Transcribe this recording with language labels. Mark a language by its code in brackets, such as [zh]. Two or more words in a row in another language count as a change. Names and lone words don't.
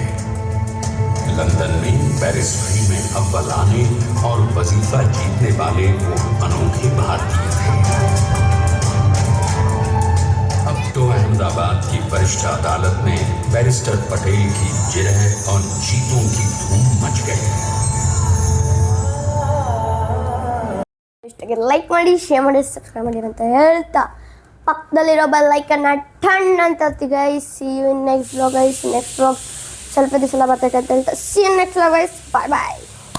[hi] लंदन में बैरिस्टरी में अव्वल आने और वजीफा जीतने वाले वो अनोखे भारतीय थे। अब तो अहमदाबाद की वरिष्ठ अदालत में बैरिस्टर पटेल की जिरह और जीतों की धूम मच गई। [kn] ಲೈಕ್ ಮಾಡಿ, ಶೇರ್ ಮಾಡಿ, ಸಬ್ಸ್ಕ್ರೈಬ್ ಮಾಡಿ ಅಂತ ಹೇಳ್ತಾ ಪಕ್ಕದಲ್ಲಿರೋ [en] bell icon [kn] ಟನ್ ಅಂತ ಒತ್ತಿ ಗೈಸ್. [en] see you in next vlog guys. next vlog [kn] ಸ್ವಲ್ಪ ದಿವಸ ಬರ್ತೈತೆ ಅಂತ ಹೇಳ್ತಾ [en] see you next vlog guys. bye bye.